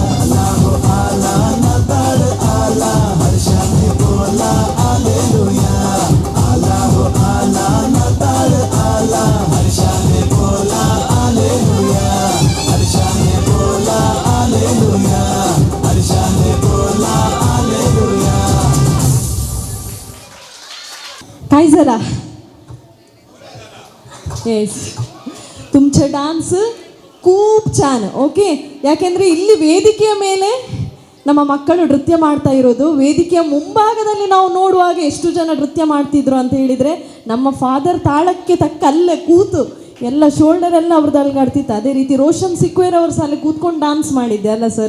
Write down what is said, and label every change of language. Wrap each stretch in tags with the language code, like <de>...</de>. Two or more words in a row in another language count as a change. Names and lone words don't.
<mr>आला हो आला नाताळ आला, हर्षाने बोला हालेलुया, आला हो आला नाताळ आला, हर्षाने बोला हालेलुया, हर्षाने बोला हालेलुया, हर्षाने बोला हालेलुया. काय झाला? ಎಸ್, तुमचे डान्स खूप छान.</mr> <kn>ಓಕೆ, ಯಾಕೆಂದರೆ ಇಲ್ಲಿ ವೇದಿಕೆಯ ಮೇಲೆ ನಮ್ಮ ಮಕ್ಕಳು ನೃತ್ಯ ಮಾಡ್ತಾ ಇರೋದು, ವೇದಿಕೆಯ ಮುಂಭಾಗದಲ್ಲಿ ನಾವು ನೋಡುವಾಗ ಎಷ್ಟು ಜನ ನೃತ್ಯ ಮಾಡ್ತಿದ್ರು ಅಂತ ಹೇಳಿದರೆ, ನಮ್ಮ ಫಾದರ್ ತಾಳಕ್ಕೆ ತಕ್ಕ ಅಲ್ಲೇ ಕೂತು ಎಲ್ಲ ಶೋಲ್ಡರ್ ಎಲ್ಲ ಅವ್ರದ್ದು ಅಲ್ಗಾಡ್ತಿತ್ತು. ಅದೇ ರೀತಿ ರೋಷನ್ ಸಿಕ್ವೇರ್ ಅವರು ಸಹ ಅಲ್ಲಿ ಕೂತ್ಕೊಂಡು ಡಾನ್ಸ್ ಮಾಡಿದ್ದೆ ಅಲ್ಲ ಸರ್?</kn>